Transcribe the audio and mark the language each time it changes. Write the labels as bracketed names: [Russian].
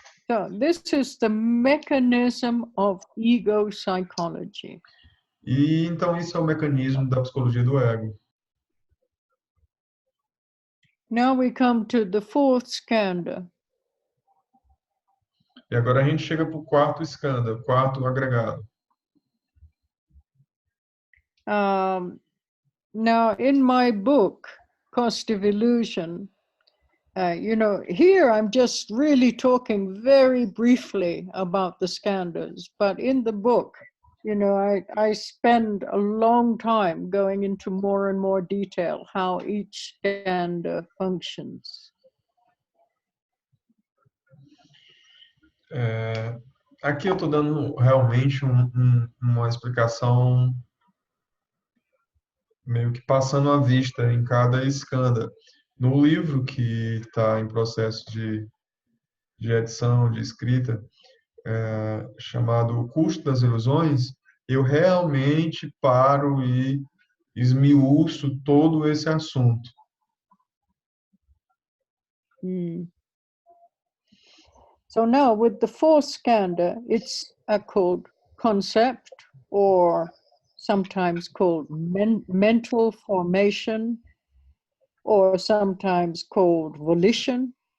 [English] So this is the mechanism of ego psychology. [Portuguese] E então isso é o mecanismo da psicologia do ego. [English] Now we come to the fourth skandha. [Portuguese] E agora a gente chega para o quarto skandha, o quarto agregado. [English] Now, in my book, Cost of Illusion, here I'm just really talking very briefly about the skandhas, but in the book, I spend a long time going into more and more detail how each skandha functions. [Portuguese] Aqui eu estou dando realmente uma explicação meio que passando a vista em cada skandha. No livro que está em processo de edição, de escrita, chamado O Custo das Ilusões, eu realmente paro e esmiuço todo esse assunto. [English] So now with the fourth skandha, it's called concept, or sometimes called mental formation, or sometimes called volition.